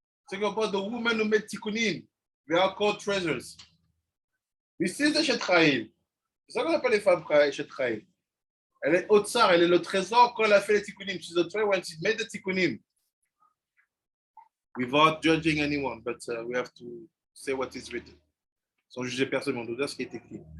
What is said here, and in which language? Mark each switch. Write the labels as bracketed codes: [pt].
[en] Talking about the woman who made tikkunim. They are called treasures. This is the Shetraïl. [fr] C'est ça qu'on appelle les femmes Shetraïl. Elle est otsar, elle est le trésor quand elle a fait les tikkunim. [en] She's the treasure when she made the tikkunim. Without judging anyone, but we have to say what is written. [fr] Sans juger personne, on doit dire ce qui est écrit.